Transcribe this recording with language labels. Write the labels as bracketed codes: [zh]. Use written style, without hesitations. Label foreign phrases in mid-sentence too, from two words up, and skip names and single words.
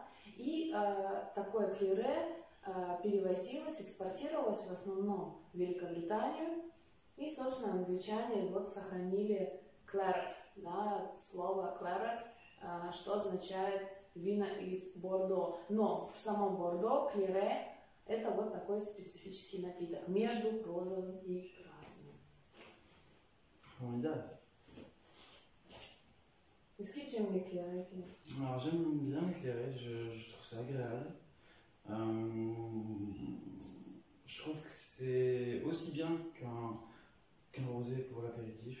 [ru] И такое клере перевозилось, экспортировалось в основном в Великобританию, и, собственно, англичане вот сохранили claret, да, слово claret, что означает вина из Бордо. Но в самом Бордо клире это вот такой специфический напиток между розовым и красным. [fr] Formidable. Est-ce que tu aimes les clairets? Alors j'aime bien l'éclairer, je trouve ça agréable. Je trouve que c'est aussi bien qu'un rosé pour l'apéritif.